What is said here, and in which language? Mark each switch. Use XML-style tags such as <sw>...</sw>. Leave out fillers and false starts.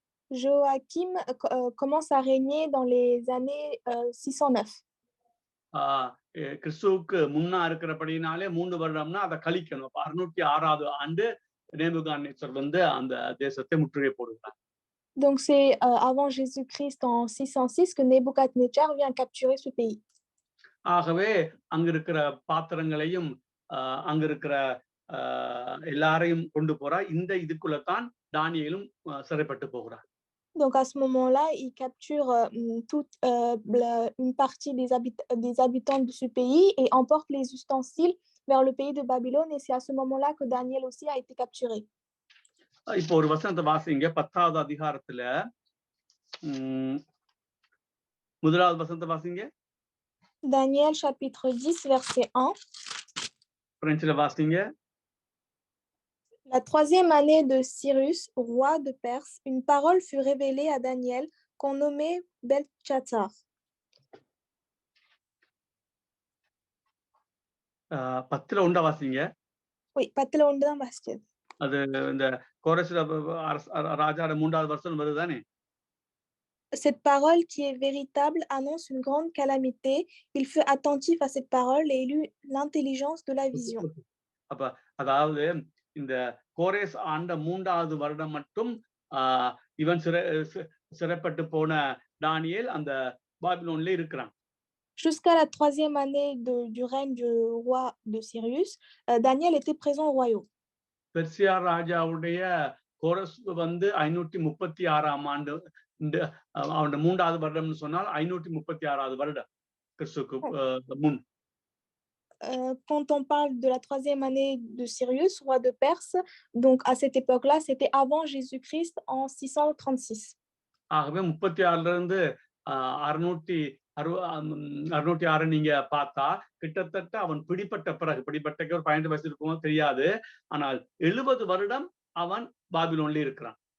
<fr>Joachim commence à régner dans les années 609.</fr> <ta>கிறிஸ்துவுக்கு முன்னா இருக்கிறபடினாலே 3 வருடம்னா அதை கழிக்கணும். 606வது ஆண்டு நேபுகாத்நேச்சர் வந்து அந்த தேசத்தை முற்றுகை போடுகிறார்.</ta> <fr>Donc c'est avant Jésus-Christ en 606 que Nebuchadnezzar vient capturer ce pays.</fr> <ta>ஆகவே அங்க இருக்கிற பாத்திரங்களையும் அங்க இருக்கிற எல்லாரையும் கொண்டு போறார். இந்த இதுக்குள்ள தான் தானியேலும் சிறைப்பட்டு போகிறார்.</ta> <fr>Donc à ce moment-là, il capture toute une partie des habitants de ce pays et emporte les ustensiles vers le pays de Babylone, et c'est à ce moment-là que Daniel aussi a été capturé.</fr> <ta>இப்போ ஒரு வசனத்தை வாசிங்க. 10வது அதிகாரத்துல 1வது வசனத்தை வாசிங்க.</ta> <fr>Daniel chapitre 10 verset 1.</fr> <ta>பிரெஞ்சுல வாசிங்க.</ta> <fr>La 3e année de Cyrus, roi de Perse, une parole fut révélée à Daniel qu'on nommait Beltchazzar.</fr> <ta>10ல 1 வாசிங்க. Oui, 10ல 1 தான் வாசிச்சது. அது இந்த கோரேஸ் ராஜாவோட 3வது வருஷம் வருதுதானே?</ta> <fr>Cette parole qui est véritable annonce une grande calamité. Il fut attentif à cette parole et il eut l'intelligence de la vision.</fr> <ta>அப்ப அதாவது இந்த கோரேஸ் ஆண்ட 3வது வருடம் மட்டும் ஆஹ் இவன் சிறைப்பட்டு போன தானியேல் அந்த பாபிலோன்ல இருக்கிறான்.</ta> <fr>Jusqu'à la 3e année du règne du roi de Cyrus, Daniel était présent au royaume.</fr> <ta>Persia ராஜாவுடைய கோரஸ் வந்து 536ஆம் ஆண்டு அவன் 3வது வருடம்னு சொன்னால் 536வது வருடம் கிறிஸ்துக்கு முன்.</ta> <fr>Quand on parle de la 3e année de Cyrus, roi de Perse, donc à cette époque-là, c'était avant Jésus-Christ en 636.</fr> <ta>ஆகவே 36ல இருந்து 606 நீங்க பார்த்தா கிட்டத்தட்ட அவன் பிடிப்பட்ட பிறகு பிடிப்பட்ட ஒரு 12 வயசு இருக்குமோ தெரியாது, ஆனால் 70 வருடம் அவன் பாபிலோன்ல இருக்கிறான்.</ta>